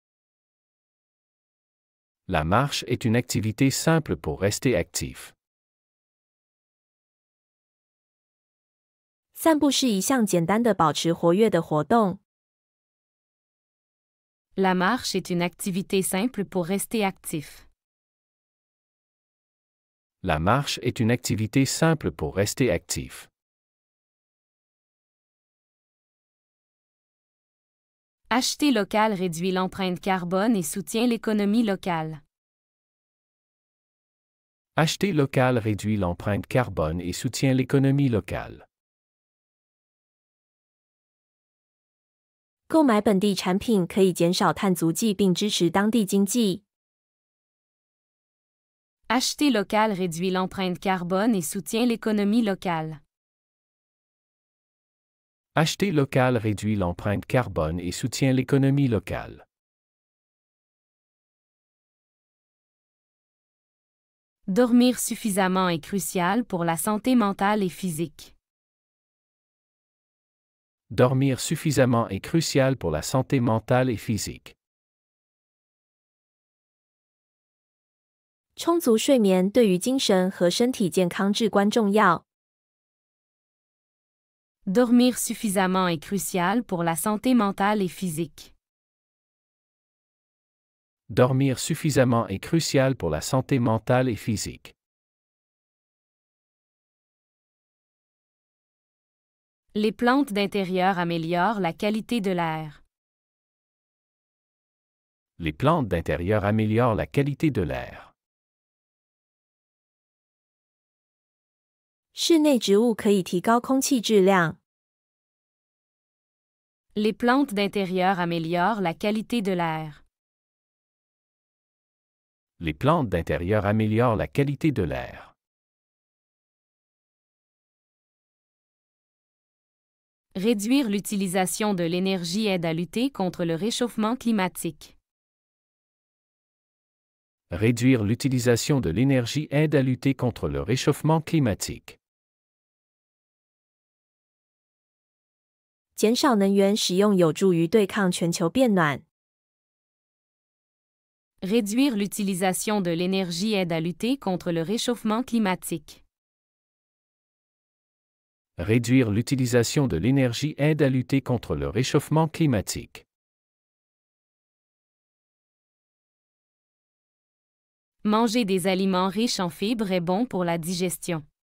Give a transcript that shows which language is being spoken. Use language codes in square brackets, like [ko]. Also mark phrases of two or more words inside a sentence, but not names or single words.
[fr] La marche est une activité simple pour rester actif. [zh] 散步是一项简单的保持活跃的活动。 [fr] La marche est une activité simple pour rester actif. La marche est une activité simple pour rester actif. Acheter local réduit l'empreinte carbone et soutient l'économie locale. Acheter local réduit l'empreinte carbone et soutient l'économie locale. [zh] 购买本地产品可以减少碳足迹并支持当地经济。 [fr] Acheter local réduit l'empreinte carbone et soutient l'économie locale. Acheter local réduit l'empreinte carbone et soutient l'économie locale. Dormir suffisamment est crucial pour la santé mentale et physique. Dormir suffisamment est crucial pour la santé mentale et physique. [zh] 充足睡眠对于精神和身体健康至关重要。 [fr] Dormir suffisamment est crucial pour la santé mentale et physique. Dormir suffisamment est crucial pour la santé mentale et physique. Les plantes d'intérieur améliorent la qualité de l'air. Les plantes d'intérieur améliorent la qualité de l'air. [zh] 室内植物可以提高空气质量。 [fr] Les plantes d'intérieur améliorent la qualité de l'air. Les plantes d'intérieur améliorent la qualité de l'air. Réduire l'utilisation de l'énergie aide à lutter contre le réchauffement climatique. Réduire l'utilisation de l'énergie aide à lutter contre le réchauffement climatique. [zh] 减少能源使用有助于对抗全球变暖。 [fr] Réduire l'utilisation de l'énergie aide à lutter contre le réchauffement climatique. Réduire l'utilisation de l'énergie aide à lutter contre le réchauffement climatique. Manger des aliments riches en fibres est bon pour la digestion.